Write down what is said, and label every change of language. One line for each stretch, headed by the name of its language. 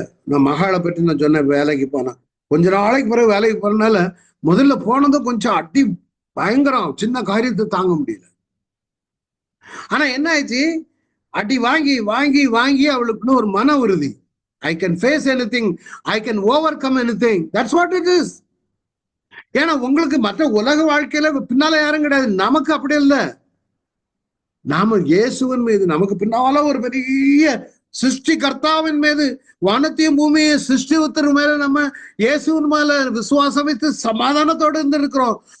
Tamil: நான் மகளை பற்றி நான் சொன்ன, வேலைக்கு போனா கொஞ்ச நாளைக்கு பிறகு வேலைக்கு போறதுனால முதல்ல போனதும் கொஞ்சம் அடி பயங்கரம், சின்ன காரியத்தை தாங்க முடியல. ஆனா என்ன ஆயிடுச்சு, அடி வாங்கி அவளுக்குன்னு ஒரு மன உறுதி.
English: I can face anything, I can overcome anything. That's what it is.
Tamil: ஏன்னா உங்களுக்கு மற்ற உலக வாழ்க்கையில பின்னால யாரும் கிடையாது, நமக்கு அப்படி இல்லை. நாம இயேசுவின் மீது, நமக்கு பின்னால ஒரு பெரிய சிருஷ்டி கர்த்தாவின் மீது, வானத்தையும் பூமியை சிருஷ்டித்தர் மேல நம்ம இயேசுவின் மேல விசுவாசம் வைத்து சமாதானத்தோடு இருந்து இருக்கிறோம்.